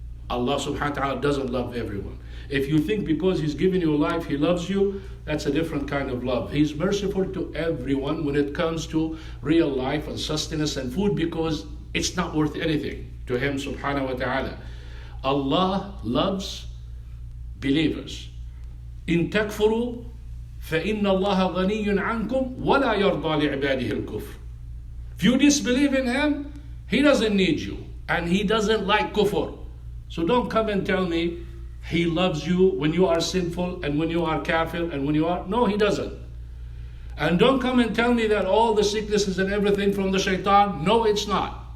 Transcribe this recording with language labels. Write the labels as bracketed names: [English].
[English] Allah subhanahu wa ta'ala doesn't love everyone. If you think because He's given you life, He loves you, that's a different kind of love. He's merciful to everyone when it comes to real life and sustenance and food, because it's not worth anything to Him subhanahu wa ta'ala. Allah loves believers. [Arabic] إن تكفروا فإن الله غني عنكم ولا يرضى لعباده الكفر. [English] If you disbelieve in Him, He doesn't need you, and He doesn't like kufr. So don't come and tell me He loves you when you are sinful and when you are kafir and when you are... No, He doesn't. And don't come and tell me that all the sicknesses and everything from the shaitan. No, it's not.